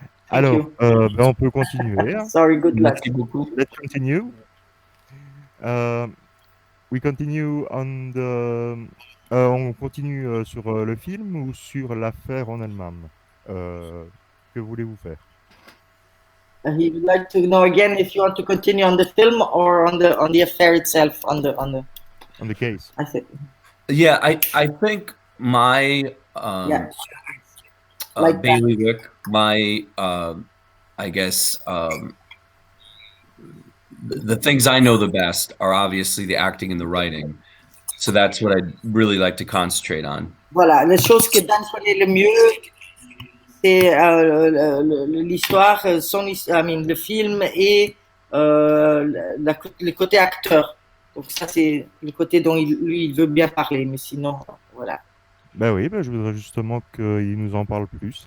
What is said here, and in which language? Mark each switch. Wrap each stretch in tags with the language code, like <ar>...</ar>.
<fr>Alors, ben on peut continuer. Hein.</fr> <en>Sorry, good luck.</en> <fr>Merci beaucoup.</fr> <en>Let's continue. We continue on the.</en> <fr>On continue sur le film ou sur l'affaire en elle-même. Que voulez-vous faire?</fr> <en>He would like to know again if you want to continue on the film or on the affair itself, on the case. I think. Yeah, I think my like bailiwick, my I guess the things I know the best are obviously the acting and the writing. So that's what I'd really like to concentrate on.</en> <fr>Voilà, les choses que Dan connaît le mieux, c'est l'histoire, le film et le côté acteur. Donc ça, c'est le côté dont il veut bien parler, mais sinon, voilà. Ben oui, je voudrais justement qu'il nous en parle plus.</fr>